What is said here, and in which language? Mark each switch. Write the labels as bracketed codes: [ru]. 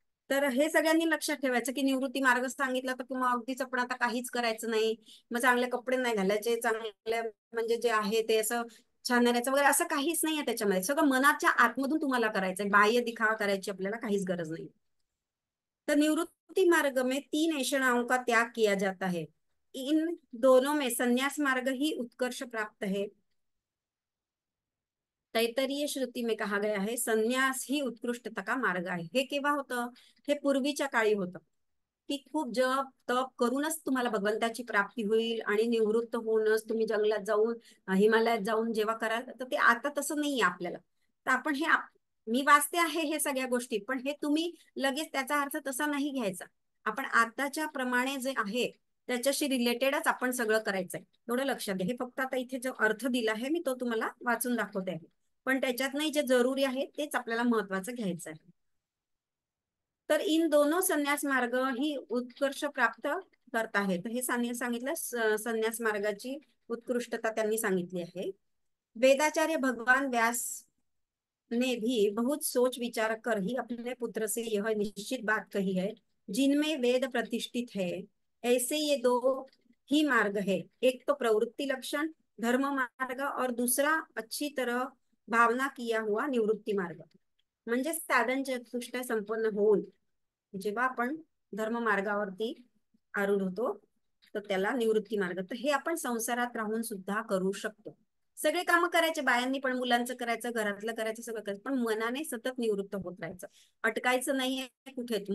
[mr] तर हे सगळ्यांनी लक्षात ठेवायचं की निवृत्ती मार्ग सांगितला तर मग अगदीच आपण आता काहीच करायचं नाही, मग चांगले कपडे नाही घालायचे, चांगले म्हणजे जे आहे ते असं छान राहायचं वगैरे, असं काहीच नाहीये त्याच्यामध्ये. सगळं मनाच्या आतमधून तुम्हाला करायचंय, बाह्य दिखावा करायची आपल्याला काहीच गरज नाही. [hi] तो निवृत्ति मार्ग में तीन ऐषणाओं का त्याग किया जाता है, इन दोनों में संन्यास मार्ग ही उत्कर्ष प्राप्त है. तैतरीय श्रुती में कहा गया है संन्यास ही उत्कृष्टता का मार्ग [mr] आहे. हे केव्हा होतं? हे पूर्वीच्या काळी होतं की खूप जप तप करूनच तुम्हाला भगवंताची प्राप्ती होईल आणि निवृत्त होऊनच तुम्ही जंगलात जाऊन हिमालयात जाऊन जेव्हा कराल, तर ते आता तसं नाहीये आपल्याला. तर आपण हे मी वाचते आहे हे सगळ्या गोष्टी, पण हे तुम्ही लगेच त्याचा अर्थ तसा नाही घ्यायचा. आपण आताच्या प्रमाणे जे आहे त्याच्याशी रिलेटेडच आपण सगळं करायचंय, एवढं लक्षात घ्या. हे फक्त आता इथे जो अर्थ दिला आहे मी तो तुम्हाला वाचून दाखवते आहे, पण त्याच्यात नाही जे जरुरी आहे तेच आपल्याला महत्वाचं घ्यायचं आहे. [hi] तर इन दोनों संन्यास मार्ग ही उत्कर्ष प्राप्त [mr] करत आहे. तर हे सांगितलं संन्यास मार्गाची उत्कृष्टता त्यांनी सांगितली आहे. [hi] वेदाचार्य भगवान व्यास ने भी बहुत सोच विचार कर ही अपने पुत्र से यह निश्चित बात कही है, जिनमें वेद प्रतिष्ठित है ऐसे ये दो ही मार्ग है, एक तो प्रवृत्ति लक्षण धर्म मार्ग और दूसरा अच्छी तरह भावना किया हुआ निवृत्ती मार्ग. [mr] म्हणजे साधन चतुष्टय संपन्न होऊन जेव्हा आपण धर्म मार्गावरती आरूढ होतो, तर त्याला निवृत्ती मार्ग. तर हे आपण संसारात राहून सुद्धा करू शकतो. सगळे कामं करायचे, बायांनी पण मुलांचं करायचं, घरातलं करायचं, सगळं करायचं, पण मनाने सतत निवृत्त होत राहायचं, अटकायचं नाहीये कुठेच.